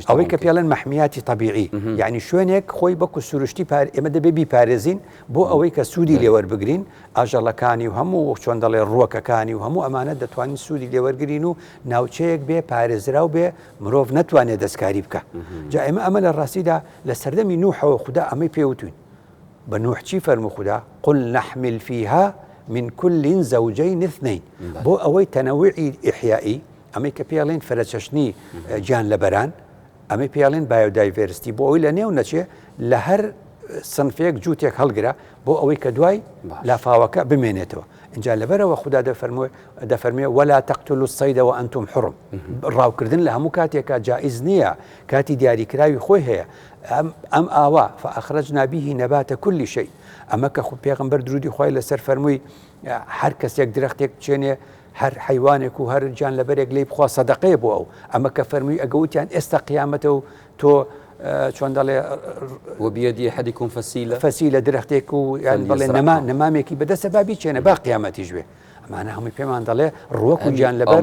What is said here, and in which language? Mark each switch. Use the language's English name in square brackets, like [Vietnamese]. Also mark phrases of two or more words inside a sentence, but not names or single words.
[Central Kurdish] ئەوەی کە پێڵێن مەحمیاتی طبیعی یعنی شوێنێک خۆی بەکو سروشتی ئێمە دەبێ بیپارێزین بۆ ئەوەی کە سوودی لێوەربگرین ئاژەڵەکانی و هەموو چۆن دەڵێ ڕووەکەکانی و هەموو ئەمانە دەتوانین سوودی لێوەرگرین و ناوچەیەک بێ پارێزراو بێ مرۆڤ نەتوانێت دەستکاری بکە جا ئێمە ئەمە لە ڕاستیدا لە سەردەمی نوحەوە خدا ئەمەی پێوتوین بە نوح چی فەرموو خدا [Arabic] قل نحمل فيها من كل زوجين اثنين [Central Kurdish] بۆ ئەوەی تەنەوعی ئیحیایی ئەمەی کە پێڵێن فەرەچەشنی گیان لەبەران ئەمەی پێڵێن بایۆدایڤێرستی بۆ ئەوی لە نێو نەچێ لە هەر سنفێک جووتێک هەڵگرا بۆ ئەوەی کە دوای لافاوەکە بمێنێتەوە اینجا لەبەرەوە خدا دەفەرمێ [Arabic] ولا تقتلوا الصيد وأنتم حرم [Central Kurdish] ڕاوکردن لە هەموو کاتێکە جائز نییە کاتی دیاریکراوی خۆی هەیە ئەم ئاوا [Arabic] فأخرجنا به نبات كل شيء [Central Kurdish] ئەمە کە پێغەمبەر درودی خۆی لەسەر فەرمووی هەر کەسێک درەختێک بچێنێ هەر حیوانێک و هەر گیان لەبەرێک لی بخوا سەدەقەیە بۆ ئەو ئەمە کە فەرمووی ئەگەوتیان ئێستا قیامەتە و تۆ چۆن دەڵێ [Arabic] وبيدي أحدكم [Central Kurdish] فەسیلە درەختێک و بڵێ نەمامێکی بەدەستە با بیچێنە با قیامەتیش بێ ئەمانە هەمووی پێمان دەڵێ ڕووەک و گیان لەبەر